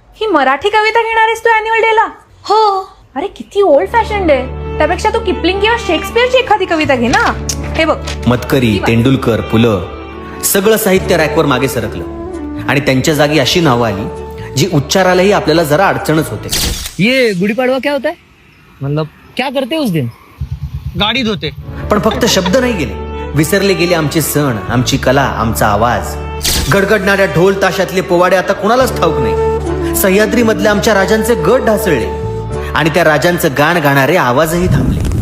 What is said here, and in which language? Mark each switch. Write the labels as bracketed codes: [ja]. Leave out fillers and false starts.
[mr] ही मराठी कविता घेणार आहेस तू अॅन्युअल डेला? हो. अरे किती ओल्ड फॅशन डे. त्यापेक्षा तू किपलिंग किंवा शेक्सपियरची एखादी कविता घे ना. हे बघ, मतकरी, तेंडुलकर, पुलं सगळं साहित्य रॅकवर मागे सरकलं, आणि त्यांच्या जागी अशी नावं आली जी उच्चारालाही आपल्याला जरा अडचणच होते. [hi] ये गुड़ी पड़वा क्या होता है, मतलब क्या करते उस दिन? [mr] गाडी धुते. पण फक्त शब्द नाही गेले, विसरले गेले आमचे सण, आमची कला, आमचा आवाज. गडगडणाऱ्या ढोल ताशातले पोवाडे आता कोणालाच ठाऊक नाही. सह्याद्री मधल्या आमच्या राजांचे गट ढासळले, आणि त्या राजांचं गाण गाणारे आवाजही थांबले.